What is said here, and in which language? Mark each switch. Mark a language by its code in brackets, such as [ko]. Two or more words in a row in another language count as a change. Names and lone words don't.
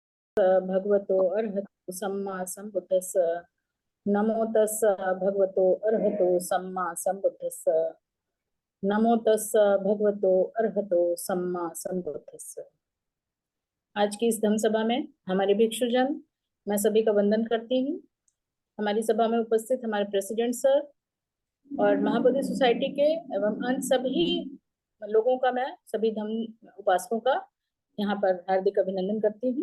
[pi] भगवतो अर्हतो सम्मा सम्बुद्धस्स। नमो तस्स भगवतो अर्हतो सम्मा सम्बुद्धस्स। नमो तस्स भगवतो अर्हतो सम्मा सम्बुद्धस्स। [hi] आज की इस धम्म सभा में हमारे भिक्षुजन, मैं सभी का वंदन करती हूँ। हमारी सभा में उपस्थित हमारे [en] president sir [hi] और महाबोधि सोसाइटी के एवं अन्य सभी लोगों का, मैं सभी धम्म उपासकों का यहाँ पर हार्दिक अभिनंदन करती हूँ।